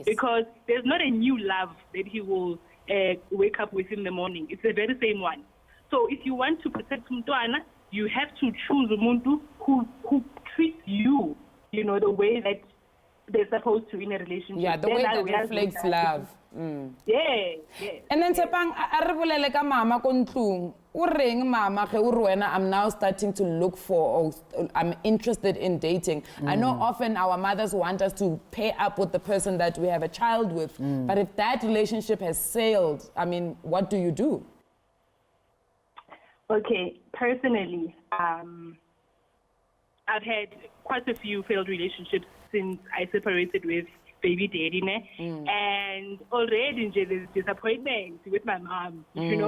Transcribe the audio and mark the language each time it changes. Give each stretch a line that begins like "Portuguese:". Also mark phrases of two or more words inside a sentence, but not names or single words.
English: Because there's not a new love that he will wake up with in the morning. It's the very same one. So if you want to protect Mtwana, you have to choose umuntu who treats you, you know, the way that they're supposed to in a relationship. Yeah, the way that reflects love. Yeah.
Northern Sotho: And then Tshepang, a re bolele ka mama ko ntlong. O reng mama ge o re wena
English: I'm now starting to look for, or I'm interested in dating. I know often our mothers want us to pair up with the person that we have a child with, but if that relationship has sailed, I mean, what do you do? Okay, personally, I've had quite a few failed relationships since I separated with baby daddy, and already there's disappointment with my mom, you know.